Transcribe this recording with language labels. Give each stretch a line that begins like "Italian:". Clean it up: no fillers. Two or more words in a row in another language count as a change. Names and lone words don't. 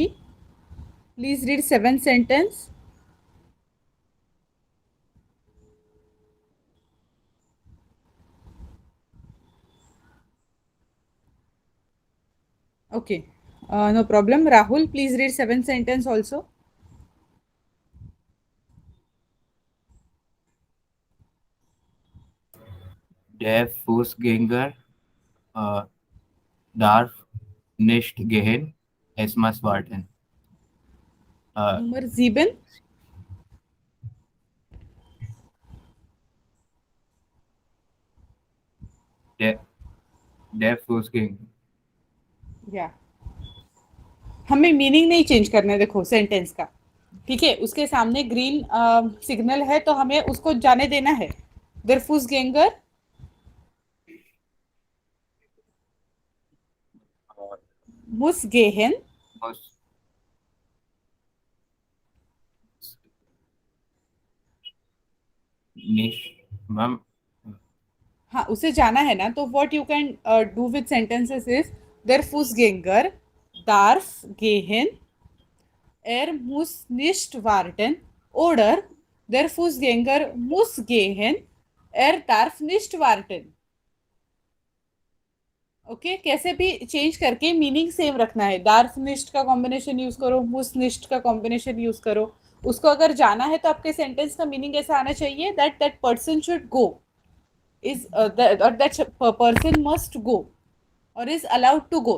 English: Please read 7th sentence. Okay. No problem. Rahul, please read 7th sentence also.
German: Der Fußgänger darf nicht gehen, es muss warten. Nummer 7. Der Fußgänger
Hindi: या हमें मीनिंग नहीं चेंज करना है, देखो सेंटेंस का, ठीक है। उसके सामने
English: green signal
Hindi: है तो हमें उसको जाने देना है।
German: der Fußgänger muss gehen muss nicht, मैम
Hindi: हाँ, उसे जाना है ना, तो
English: what you can do with sentences is
German: der Fußgänger darf gehen er muss nicht warten oder der Fußgänger muss gehen, er darf nicht warten।
Hindi: ओके, कैसे भी चेंज करके
English: meaning same
Hindi: रखना है।
German: darf nicht
Hindi: का कॉम्बिनेशन यूज करो,
German: muss nicht
Hindi: का कॉम्बिनेशन यूज करो। उसको अगर जाना है तो आपके सेंटेंस का मीनिंग ऐसा आना चाहिए
English: that that person should go is or that person must go or is allowed to go.